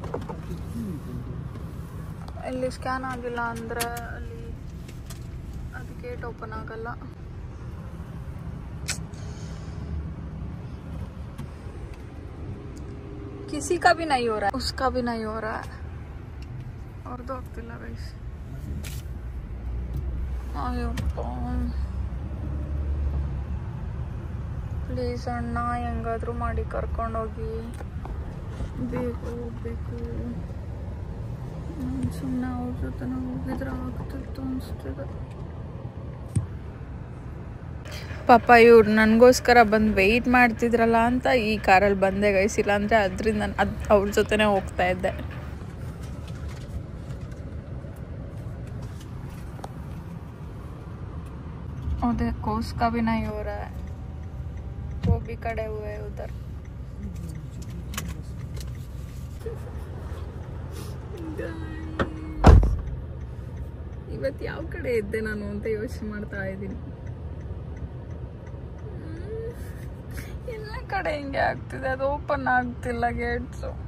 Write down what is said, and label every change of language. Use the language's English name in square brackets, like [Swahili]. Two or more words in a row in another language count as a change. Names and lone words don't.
[Kannada] ಇಲ್ಲಿ ಸ್ಕ್ಯಾನ್ ಆಗಿಲ್ಲ ಅಂದರೆ ಅಲ್ಲಿ ಅದು [English] gate open [Kannada] ಆಗಲ್ಲ. [Hindi] किसी का भी नहीं हो रहा है, उसका भी नहीं हो रहा है. [Kannada] ಅವ್ರದ್ದು ಆಗ್ತಿಲ್ಲ ಗೈಸ್. ಅಯ್ಯಪ್ಪ ಪ್ಲೀಸ್ ಅಣ್ಣ, ಹೆಂಗಾದರೂ ಮಾಡಿ ಕರ್ಕೊಂಡೋಗಿ. ಬೇಗ ಹೋಗ್ಬೇಕು. ನಾನು ಸುಮ್ಮನೆ ಅವ್ರ ಜೊತೆ ಹೋಗಿದ್ರೆ ಆಗ್ತಿತ್ತು ಅನಿಸ್ತಿದೆ. ಪಾಪ ಇವ್ರು ನನಗೋಸ್ಕರ ಬಂದು ವೆಯ್ಟ್ ಮಾಡ್ತಿದ್ರಲ್ಲ ಅಂತ ಈ ಕಾರಲ್ಲಿ ಬಂದೆ ಗೈಸ್. ಇಲ್ಲಾಂದರೆ ಅದರಿಂದ ನಾನು ಅವ್ರ ಜೊತೆನೇ ಹೋಗ್ತಾ ಇದ್ದೆ. [Hindi] अरे कोस का भी नहीं हो रहा है, वो भी खड़े हुए हैं उधर. [Kannada] ಇವತ್ತು ಯಾವ ಕಡೆ ಇದ್ದೆ ನಾನು ಅಂತ ಯೋಚನೆ ಮಾಡ್ತಾ ಇದ್ದೀನಿ. ಎಲ್ಲ ಕಡೆ ಹಿಂಗೆ ಆಗ್ತಿದೆ, ಅದು ಓಪನ್ ಆಗ್ತಿಲ್ಲ ಗೇಟ್ಸು.